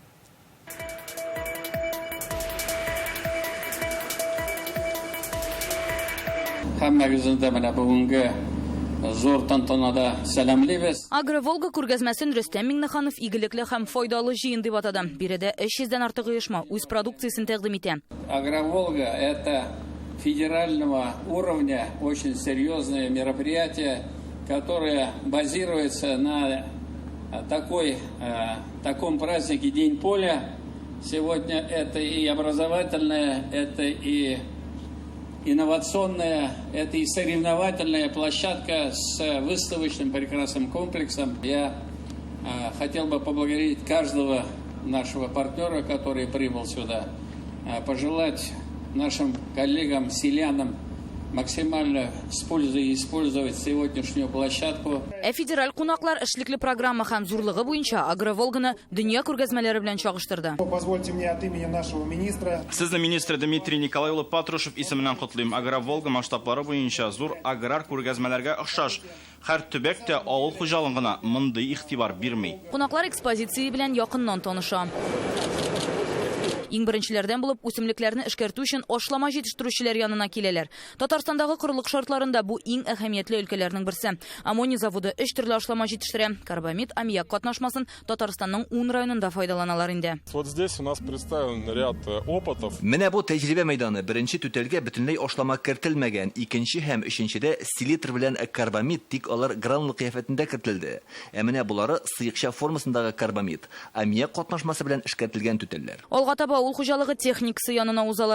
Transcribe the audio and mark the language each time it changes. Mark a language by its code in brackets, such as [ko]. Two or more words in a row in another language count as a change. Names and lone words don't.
[tt] Һәммәгезне менә бүгенге зур тантанада сәламлыйбыз. Агроволга күргәзмәсен Рөстәм Миңнеханов игелекле һәм файдалы җыен дип атады. Биредә 300-дән артык оешма үз продукциясын тәкъдим итә. [ru] Агроволга — это федерального уровня очень серьезное мероприятие, которое базируется на таком празднике День поля. Сегодня это и образовательное, это и инновационная, это и соревновательная площадка с выставочным прекрасным комплексом. Я хотел бы поблагодарить каждого нашего партнера, который прибыл сюда, пожелать нашим коллегам, селянам максимально использовать сегодняшнюю площадку. [tt] Федераль кунаклар эшлекле программа һәм зурлыгы буенча Агроволганы дөнья күргәзмәләре белән чагыштырды. [ru] Позвольте мне от имени нашего министра. [tt] Сезне министр Дмитрий Николаевич Патрушев исеменнән котлыйм. Агроволга масштаблары буенча зур аграр күргәзмәләргә охшаш. Һәр төбәк тә авыл хуҗалыгына мондый игътибар бирми. Кунаклар экспозиция белән якыннан таныша. Иң беренчеләрдән булып үсемлекләрне эшкәртү өчен ашлама җитештерүчеләр янына киләләр. Татарстандагы корылык шартларында бу иң әһәмиятле өлкәләрнең берсе. Аммоний заводы 3 төрле ашлама җитештерә. Карбамид, аммиак катнашмасын Татарстанның 10 районында файдаланалар инде. [ru] Вот здесь у нас представлен ряд опытов. [tt] Менә бу тәҗрибә мәйданы. Беренче түтәлгә бөтенләй ашлама кертелмәгән. Икенче һәм өченчедә селитр белән карбамид, тик алар гранулы кыяфәтендә кертелде. Менә булары сыекча формасындагы карбамид, аммиак катнашмасы белән эшкәртелгән түтәлләр. Алга таба авыл хуҗалыгы техникасы янына узалар.